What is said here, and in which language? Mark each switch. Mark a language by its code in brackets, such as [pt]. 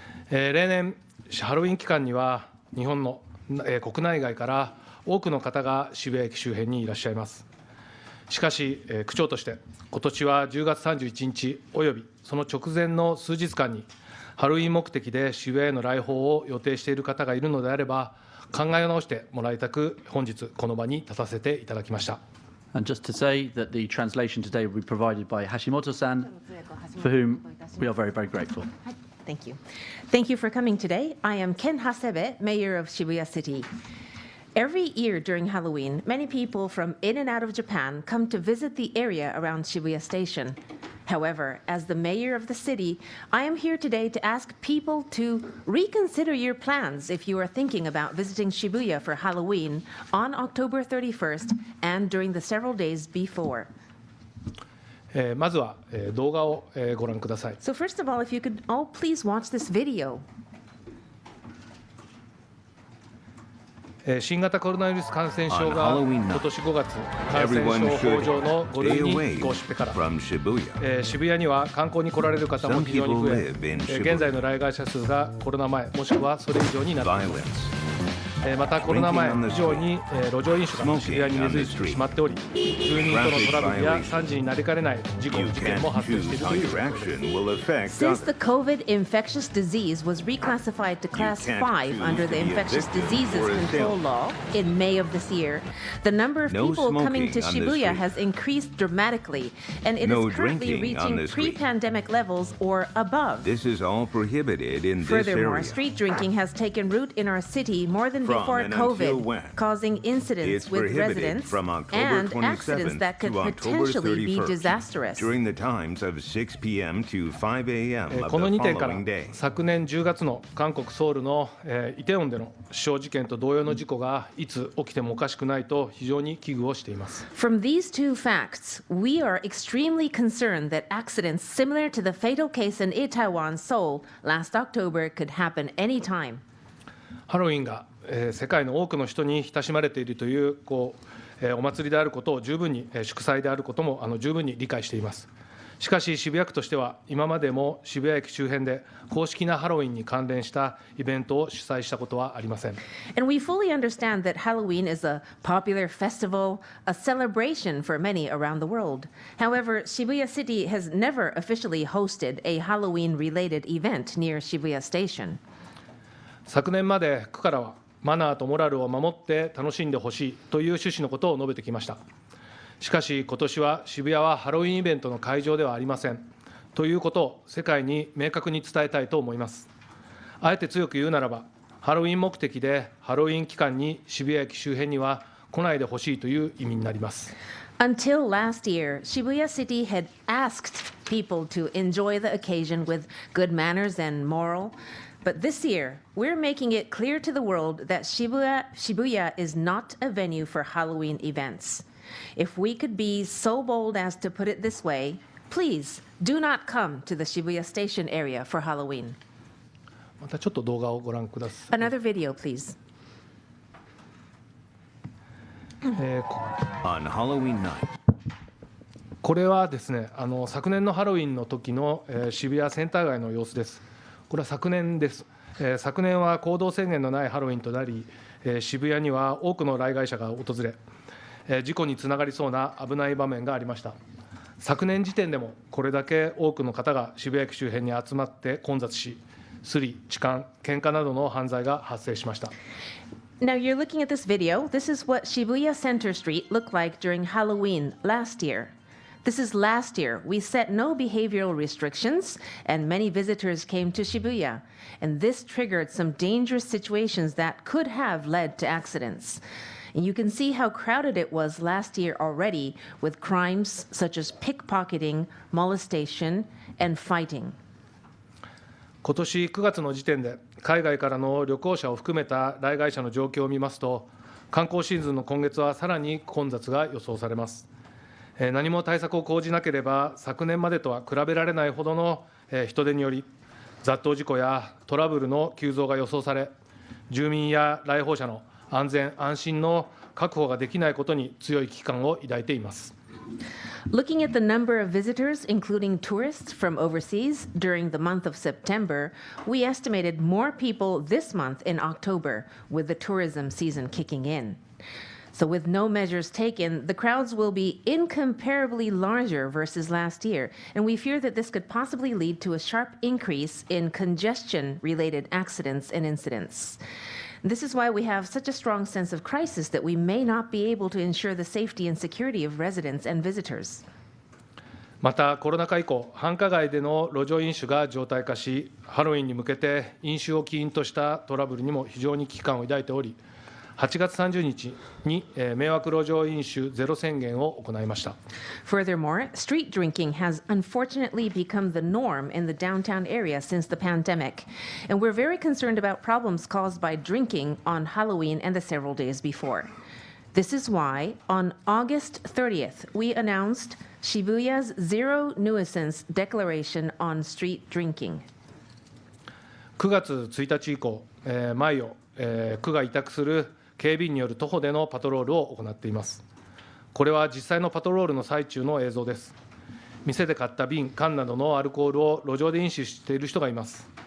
[ja] 例年ハロウィン期間には日本の国内外から多くの方が渋谷駅周辺にいらっしゃいます。しかし区長として今年は10月31日およびその直前の数日間にハロウィン目的で渋谷への来訪を予定している方がいるのであれば考え直してもらいたく本日この場に立たせていただきました。 [en] And just to say that the translation today will be provided by Hashimoto-san, for whom we are very, very grateful. Thank you. Thank you for coming today. I am Ken Hasebe, Mayor of Shibuya City. Every year during Halloween, many people from in and out of Japan come to visit the area around Shibuya Station. However, as the mayor of the city, I am here today to ask people to reconsider your plans if you are thinking about visiting Shibuya for Halloween on October 31st and during the several days before. [ja] まずは動画をご覧ください。 [en] So first of all, if you could all please watch this video. [ja] 新型コロナウイルス感染症が今年5月、感染症法上の5類に移行してから、渋谷には観光に来られる方も非常に増え、現在の来街者数がコロナ前、もしくはそれ以上になっています。またコロナ前以上に路上飲酒が渋谷に根付いてしまっており、住人とのトラブルや惨事になりかねない事故、事件も発生しているという状況です。 [en] Since the COVID infectious disease was reclassified to Class 5 under the Infectious Diseases Control Law in May of this year, the number of people coming to Shibuya has increased dramatically, and it is currently reaching pre-pandemic levels or above. This is all prohibited in this Furthermore, area. street drinking has taken root in our city more than before COVID, causing incidents with residents and accidents that could potentially be disastrous. During the times of 6 p.m. to 5 a.m. of [ja] この2 [en] the [ja] 点から [en] following day. [ja] 昨年10月の韓国ソウルのイテウォンでの死傷事件と同様の事故がいつ起きてもおかしくないと非常に危惧をしています。 [en] From these two facts, we are extremely concerned that accidents similar to the fatal case in Itaewon, Seoul, last October could happen anytime. [ja] ハロウィンが世界の多くの人に親しまれているというお祭りであることを十分に祝祭であることも十分に理解しています。しかし渋谷区としては今までも渋谷駅周辺で公式なハロウィンに関連したイベントを主催したことはありません。 [en] And we fully understand that Halloween is a popular festival, a celebration for many around the world. However, Shibuya City has never officially hosted a Halloween-related event near Shibuya Station. [ja] 昨年まで区からはマナーとモラルを守って楽しんでほしいという趣旨のことを述べてきました。しかし今年は渋谷はハロウィンイベントの会場ではありませんということを世界に明確に伝えたいと思います。あえて強く言うならば、ハロウィン目的でハロウィン期間に渋谷駅周辺には来ないでほしいという意味になります。 [en] Until last year, Shibuya City had asked people to enjoy the occasion with good manners and moral. But this year, we're making it clear to the world that Shibuya is not a venue for Halloween events. If we could be so bold as to put it this way, please do not come to the Shibuya Station area for Halloween. [ja] またちょっと動画をご覧ください。 [en] Another video, please. On Halloween night. [ja] これはですね、昨年のハロウィンの時の渋谷センター街の様子です。これは昨年です。昨年は行動制限のないハロウィンとなり、渋谷には多くの来街者が訪れ、事故につながりそうな危ない場面がありました。昨年時点でもこれだけ多くの方が渋谷駅周辺に集まって混雑し、スリ、痴漢、喧嘩などの犯罪が発生しました。 [en] Now you're looking at this video. This is what Shibuya Center Street looked like during Halloween last year. This is last year. We set no behavioral restrictions, and many visitors came to Shibuya. And this triggered some dangerous situations that could have led to accidents. And you can see how crowded it was last year already with crimes such as pickpocketing, molestation, and fighting. [ja] 今年9月の時点で、海外からの旅行者を含めた来街者の状況を見ますと、観光シーズンの今月はさらに混雑が予想されます。何も対策を講じなければ、昨年までとは比べられないほどの人出により、雑踏事故やトラブルの急増が予想され、住民や来訪者の安全・安心の確保ができないことに強い危機感を抱いています。 [en] Looking at the number of visitors, including tourists from overseas, during the month of September, we estimated more people this month in October, with the tourism season kicking in. So with no measures taken, the crowds will be incomparably larger versus last year, and we fear that this could possibly lead to a sharp increase in congestion-related accidents and incidents. This is why we have such a strong sense of crisis that we may not be able to ensure the safety and security of residents and visitors. [ja] また、コロナ禍以降、繁華街での路上飲酒が常態化し、ハロウィンに向けて飲酒を起因としたトラブルにも非常に危機感を抱いており、8月30日に迷惑路上飲酒ゼロ宣言を行いました。 [en] Furthermore, street drinking has unfortunately become the norm in the downtown area since the pandemic, and we're very concerned about problems caused by drinking on Halloween and the several days before. This is why, on August 30th, we announced Shibuya's Zero Nuisance Declaration on Street Drinking. [ja] 9月1日以降、毎夜、区が委託する警備員による徒歩でのパトロールを行っています。これは実際のパトロールの最中の映像です。店で買った瓶、缶などのアルコールを路上で飲酒している人がいます。